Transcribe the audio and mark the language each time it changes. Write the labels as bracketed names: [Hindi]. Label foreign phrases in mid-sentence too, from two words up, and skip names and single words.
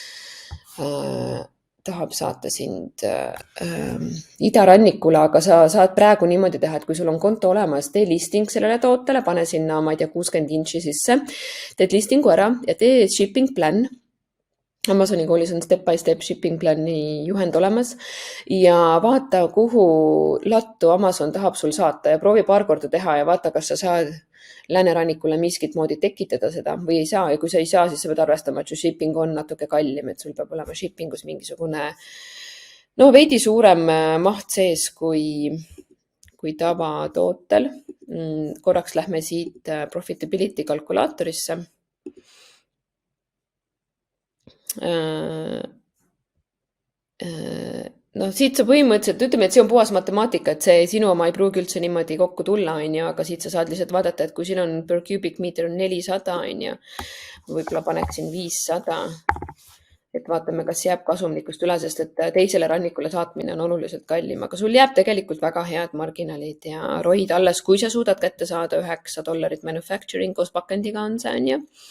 [Estonian] idarannikule, aga sa saad praegu niimoodi teha, et kui sul on konto olemas, tee listing sellele tootele, pane sinna, ma ei tea, 60 inči sisse, teed listingu ära ja tee [English] shipping plan. [Estonian] Amazoni koolis on [English] step by step shipping plan'i [Estonian] juhend olemas ja vaata, kuhu lattu Amazon tahab sul saata ja proovi paar korda teha ja vaata, kas sa saad läänerannikule miskit moodi tekitada seda või ei saa. Ja kui sa ei saa, siis sa pead arvestama, et su shipping on natuke kallim, et sul peab olema shippingus mingisugune veidi suurem maht sees kui tavatootel. Korraks lähme siit profitability kalkulaatorisse. Siit sa põhimõtteliselt, ütleme, et see on puhas matemaatika, et see sinu oma ei pruugi üldse niimoodi kokku tulla, on ju, aga siit sa saad lihtsalt vaadata, et kui siin on [English] per cubic meter [Estonian] on 400, on ju, võib-olla paneksin 500, et vaatame, kas jääb kasumlikust üle, sest et teisele rannikule saatmine on oluliselt kallim, aga sul jääb tegelikult väga head marginaalid ja roid alles, kui sa suudad kätte saada $9 manufacturing koos pakendiga on see, on ju.